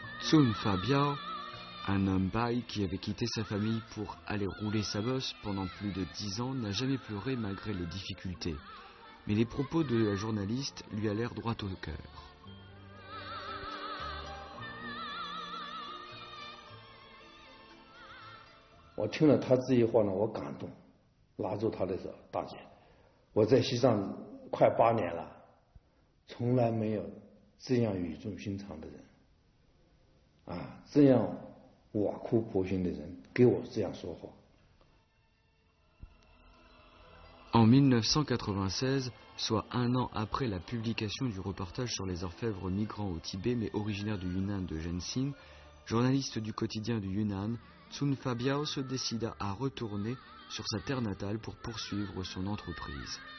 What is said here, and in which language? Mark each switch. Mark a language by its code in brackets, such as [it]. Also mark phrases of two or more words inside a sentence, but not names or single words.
[fr] Tsun Fabiao, un homme bai qui avait quitté sa famille pour aller rouler sa bosse pendant plus de 10 ans, n'a jamais pleuré malgré les difficultés. Mais les propos de la journaliste lui allèrent droit au cœur. [zh] Je 听了他这一话呢，我感动，拉住他的手，大姐，我在西藏快8年了，从来没有这样语重心长的人，这样瓦酷婆心的人给我这样说话。 [fr] En 1996, soit un an après la publication du reportage sur les orfèvres migrants au Tibet mais originaires du Yunnan de Zhensin, journaliste du quotidien du Yunnan, Tsun Fabiao se décida à retourner sur sa terre natale pour poursuivre son entreprise.